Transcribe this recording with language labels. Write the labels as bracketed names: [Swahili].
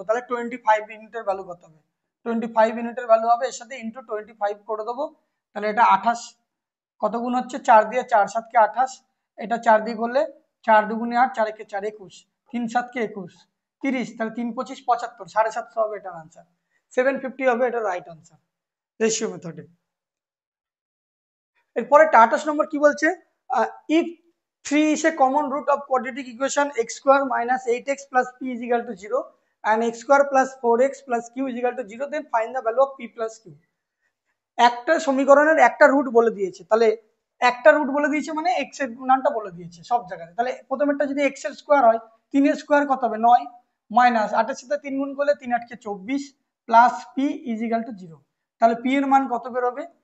[Bangla] তাহলে 25 ইউনিটের ভ্যালু কত হবে? 25 ইউনিটের ভ্যালু হবে, এর সাথে ইন্টু 25 করে দেবো, তাহলে এটা 28 কত গুণ হচ্ছে? 4 দিয়ে 4 7 কে 28, এটা 4 দিয়ে করলে 4 2 8, 4 1 4 21, 3 7 কে 21 30, তাহলে 3 25 75, 750 হবে এটার আনসার, 750 হবে এটা রাইট আনসার রেশিও মেথডে। এরপরে 28 নম্বর কি বলছে? [English] If 3 is a common root of quadratic equation x square minus 8x plus p is equal to 0 and x square plus 4x plus q is equal to 0, then find the value of p plus q। [Bangla] একটা সমীকরণের একটা root বলে দিয়েছে, তাহলে একটা root বলে দিয়েছে মানে x এর মানটা বলে দিয়েছে সব জায়গায়, তাহলে প্রথমেরটা যদি x এর স্কোয়ার হয়, 3 এর স্কোয়ার কত হবে? 9, মাইনাস 8 এর সাথে 3 গুণ করলে 3 8 কে 24 plus p is equal to 0, তাহলে p এর মান কত বেরোবে?